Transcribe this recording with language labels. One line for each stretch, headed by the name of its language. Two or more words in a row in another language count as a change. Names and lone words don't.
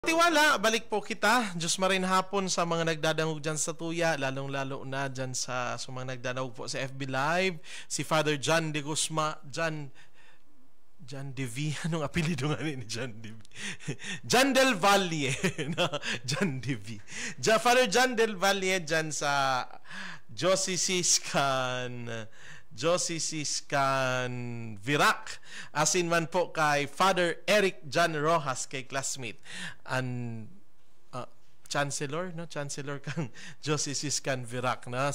Bikol: Tiwala, balik po kita. Diyos marin hapon sa mga nagdadangog dyan sa tuya, lalong-lalo na dyan sa mga nagdadangog po sa FB Live. Si Father John de Guzman, John Devi, anong apelido nga ni John Devi? John Del Valle, John Devi. Father John Del Valle dyan sa Diocese Can Virac, asin man po kay Father Eric John Rojas, kay
English: classmate and Chancellor
Bikol: kang Diocese Can Virac na.